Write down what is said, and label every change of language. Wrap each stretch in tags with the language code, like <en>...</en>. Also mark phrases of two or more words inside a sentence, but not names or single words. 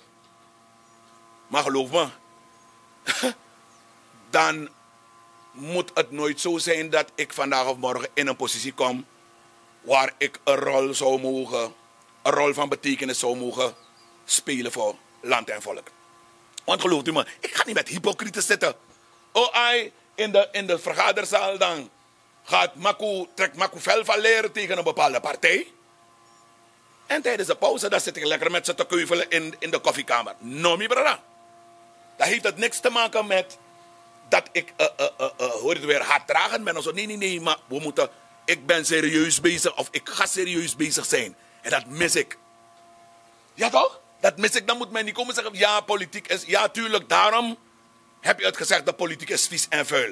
<nl>Maar geloof me, dan moet het nooit zo zijn dat ik vandaag of morgen in een positie kom waar ik een rol van betekenis zou mogen spelen voor land en volk. Want gelooft u me, ik ga niet met hypocrieten zitten. Oh, in de vergaderzaal dan trekt Maku fel van leren tegen een bepaalde partij. En tijdens de pauze dan zit ik lekker met ze te keuvelen in de koffiekamer.</nl> <srn>No, mi brada.</srn> <nl>Dat heeft het niks te maken met dat ik hoor het weer haatdragend ben of zo. Nee, maar ik ben serieus bezig of ik ga serieus bezig zijn. En dat mis ik. Ja toch? Dat mis ik. Dan moet men niet komen zeggen, ja, politiek is, ja tuurlijk, daarom heb je het gezegd, dat politiek is vies en vuil.</nl>